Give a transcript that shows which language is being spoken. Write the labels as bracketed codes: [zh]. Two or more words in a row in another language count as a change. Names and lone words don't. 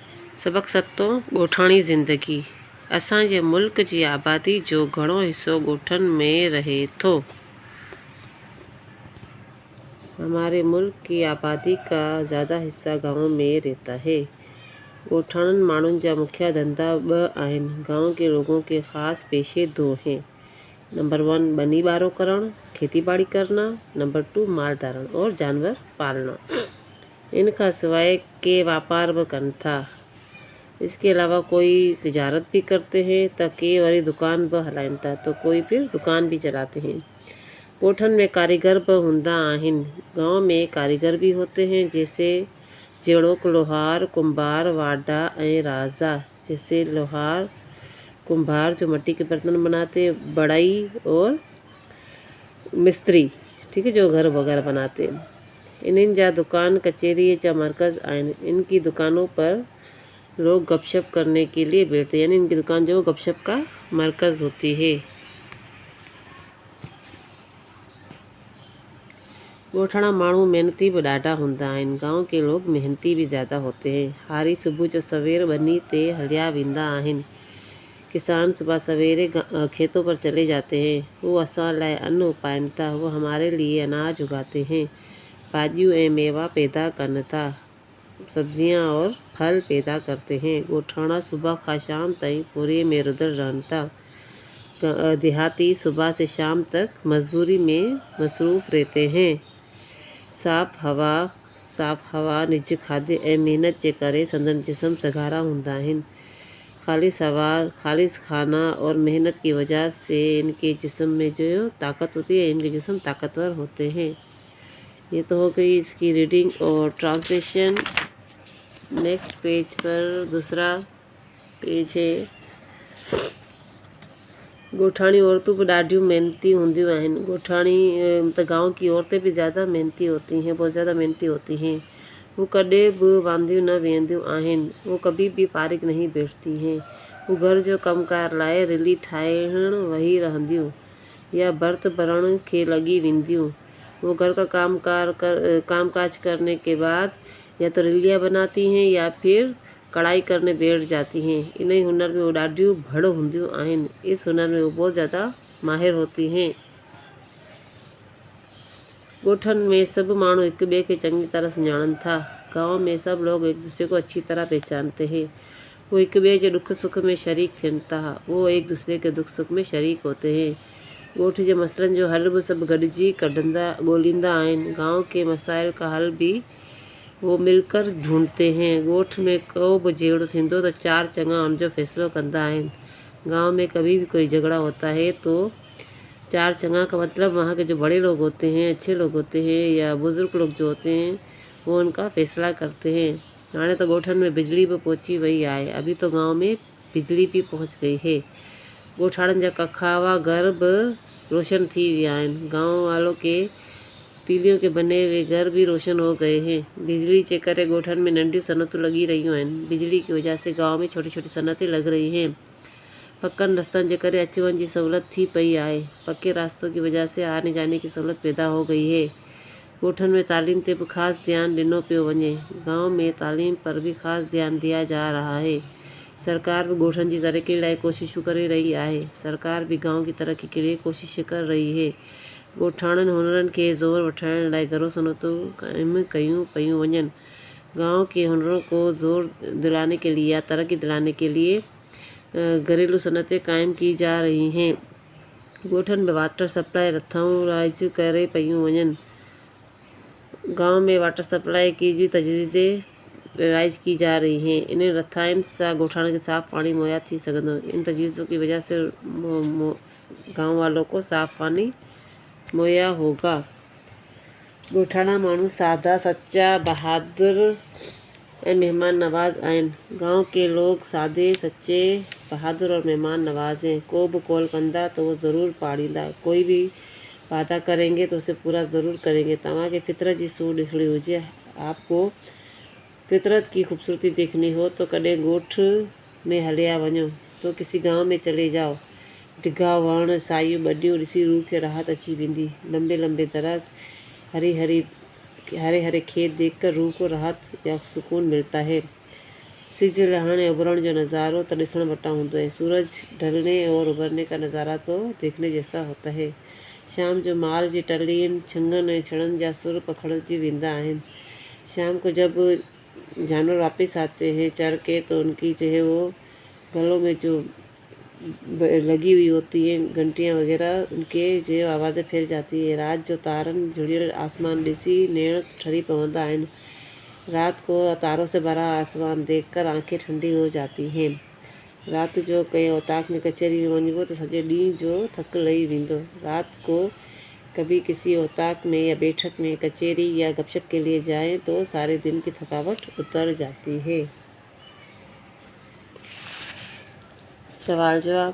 [sd] सबक सतो ॻोठाणी ज़िंदगी। असांजे मुल्क जी आबादी जो घणो हिस्सो ॻोठनि में रहे थो। [hi] हमारे मुल्क की आबादी का ज़्यादा हिस्सा गाँव में रहता है। [sd] ॻोठाणनि माण्हुनि जा मुख्य धंधा ॿ आहिनि। [hi] गाँव के लोगों के ख़ास पेशे दो हैं। नंबर 1 [sd] बनी बारो करण, [hi] खेती बाड़ी करना। नंबर 2 माल धारण और जानवर पालना। इनका सिवाय [sd] के व्यापार ब कन था। [hi] इसके अलावा कोई तिजारत भी करते हैं तो [sd] के वरी दुकान ब हलाइन था, [hi] तो कोई फिर दुकान भी चलाते हैं। [sd] ॻोठनि में कारीगर ब हूंदा आहिनि। [hi] गाँव में कारीगर भी होते हैं, जैसे [sd] जहिड़ोक लोहार, कुंभार, वाडा ऐं राजा। [hi] जैसे लोहार कुंभार जो मिट्टी के बर्तन बनाते, बढ़ई और मिस्त्री, ठीक है, जो घर वगैरह बनाते हैं। [sd] इन्हनि जा दुकान कचेरी जा मरकज़ आहिनि। [hi] इनकी दुकानों पर लोग गपशप करने के लिए बैठते हैं, यानी इनकी दुकान जो गपशप का मरकज़ होती है। [sd] ॻोठाणा माण्हू मेहनती भी ॾाढा हूंदा आहिनि। [hi] गाँव के लोग मेहनती भी ज़्यादा होते हैं। [sd] हारी सुबह जो सवेर बनी ते हलिया वेंदा आहिनि। [hi] किसान सुबह सवेरे खेतों पर चले जाते हैं। [sd] वो असां लाइ अन्न उपाइनि था। [hi] वो हमारे लिए अनाज उगाते हैं, [sd] भाजियूं ऐं मेवा पैदा कनि था, [hi] सब्जियां और फल पैदा करते हैं। [sd] ॻोठाणा सुबह खां शाम ताईं पूरे में रुधल रहनि था। [hi] देहाती सुबह से शाम तक मजदूरी में मसरूफ़ रहते हैं। [sd] साफ़ हवा, निज खाधे ऐं मेहनत जे करे संदन जिस्म सघारा हूंदा आहिनि। [hi] खालिस खाना और मेहनत की वजह से इनके जिस्म में जो ताकत होती है, इनके जिस्म ताकतवर होते हैं। ये तो हो गई इसकी रीडिंग और ट्रांसलेशन। नेक्स्ट पेज पर दूसरा पेज है। [sd] ॻोठाणी औरतूं भी ॾाढियूं मेहनती हूंदियूं आहिनि। [hi] ॻोठाणी मतलब गाँव की औरतें भी ज़्यादा मेहनती होती हैं, बहुत ज़्यादा मेहनती होती हैं। [sd] वो कॾहिं बि वांदियूं न वेंदियूं आहिनि। [hi] वो कभी भी फारिग नहीं बैठती हैं। [sd] वो घर जो कमकार लाइ रिली ठाहिण वेही रहंदियूं या बर्त भरण खे लॻी वेंदियूं। [hi] वो घर का कामकाज करने के बाद या तो रिलिया बनाती हैं या फिर कढ़ाई करने बैठ जाती हैं। [sd] इन हुनर में वो ॾाढियूं भड़ हूंदियूं आहिनि। [hi] इस हुनर में वो बहुत ज़्यादा माहिर होती हैं। [sd] ॻोठनि में सब माण्हू एक ॿिए खे चङी तरह सुञाणनि था। [hi] गाँव में सब लोग एक दूसरे को अच्छी तरह पहचानते हैं। [sd] वो एक ॿिए जे दुख सुख में शरीक थियनि था। [hi] वो एक दूसरे के दुख सुख में शरीक होते हैं। [sd] ॻोठ जे मसइलनि जो हल भी सब गॾिजी ॻोल्हींदा आहिनि। [hi] गाँव के मसाइल का हल भी वो मिलकर ढूंढते हैं। [sd] ॻोठ में को भी झगड़ो थींदो तो चार चङा उनजो फैसलो कंदा आहिनि। [hi] गाँव में कभी भी कोई झगड़ा होता है तो [sd] चार चंगा [hi] का मतलब वहाँ के जो बड़े लोग होते हैं, अच्छे लोग होते हैं या बुज़ुर्ग लोग जो होते हैं, वो उनका फैसला करते हैं। [sd] हाणे तो ॻोठनि में बिजली भी पहुंची वई आहे। [hi] अभी तो गाँव में बिजली भी पहुंच गई है। [sd] ॻोठाणनि जा कखावा घर भी रोशन थी विया आहिनि। [hi] गाँव वालों के तीलियों के बने हुए घर भी रोशन हो गए हैं। [sd] बिजली जे करे ॻोठनि में नंढियूं सनतूं लगी रहियूं आहिनि। [hi] बिजली की वजह से गाँव में छोटी छोटी सनतें लग रही हैं। [sd] पक्कनि रस्तनि जे करे अच वञ जी सहूलियत थी पई आहे। [hi] पक्के रास्तों की वजह से आने जाने की सहूलियत पैदा हो गई है। [sd] ॻोठनि में तालीम ते भी ख़ास ध्यान ॾिनो पियो वञे। [hi] गाँव में तालीम पर भी ख़ास ध्यान दिया जा रहा है। [sd] सरकार भी ॻोठनि जी तरक्की लाइ कोशिशूं करे रही आहे। [hi] सरकार भी गाँव की तरक्की के लिए कोशिश कर रही है। [sd] ॻोठाणनि हुनरनि खे ज़ोर वठाइण लाइ घरो सनतूं क़ाइम कयूं पियूं वञनि। [hi] गाँव के हुनरों को जोर दिलाने के लिए या तरक्की दिलाने के लिए घरेलू सनतें कायम की जा रही हैं। [sd] ॻोठनि में वाटर सप्लाई रथाऊं राइज करे पियूं वञनि। [hi] गाँव में वाटर सप्लाई की जी तजवीज़ें राइज की जा रही हैं। [sd] इन रथाइनि सां ॻोठाणनि खे साफ़ पानी मुहैया थी सघंदो। [hi] इन तजवीज़ों की वजह से गाँव वालों को साफ़ पानी मुहैया होगा। [sd] ॻोठाणा माण्हू सादा, सच्चा, बहादुर ऐं मेहमान नवाज आहिनि। [hi] गाँव के लोग सादे, सच्चे, बहादुर और मेहमान नवाज हैं। [sd] को भी कॉल कंदा तो वो ज़रूर पाड़ींदा। [hi] कोई भी वादा करेंगे तो उसे पूरा ज़रूर करेंगे। [sd] तव्हांखे फितरत जी सूह ॾिसणी हुजे, [hi] आपको फितरत की खूबसूरती देखनी हो तो [sd] कॾहिं ॻोठ में हलिया वञो, [hi] तो किसी गाँव में चले जाओ। [sd] डिघा वण, सायूं ॿडियूं ॾिसी रूह खे राहत अची वेंदी। [hi] लंबे लंबे दरख़्त, हरे हरे खेत देखकर रूह को राहत या सुकून मिलता है। [sd] सिज लहण ऐं उभरण जो नज़ारो तो ॾिसण वटां हूंदो है। [hi] सूरज ढलने और उभरने का नज़ारा तो देखने जैसा होता है। [sd] शाम जो माल जी टलियुनि छंगनि ऐं छड़नि जा सुर पखड़जी वेंदा आहिनि। [hi] शाम को जब जानवर वापस आते हैं चर के तो उनकी जो है वो गलों में जो लगी हुई होती हैं घंटियाँ वगैरह, उनके जो आवाज़ें फैल जाती है। [sd] रात जो तारनि जुड़ियल आसमान ॾिसी नेण ठरी पवंदा आहिनि। [hi] रात को तारों से भरा आसमान देखकर आंखें ठंडी हो जाती हैं। [sd] रात जो कंहिं औताक में कचहरी में वञिबो तो सॼे ॾींहं जो थक लही वेंदो। [hi] रात को कभी किसी औताक में या बैठक में, कचहरी या गपशप के लिए जाएं तो सारे दिन की थकावट उतर जाती है। [sd] सवाल जवाब।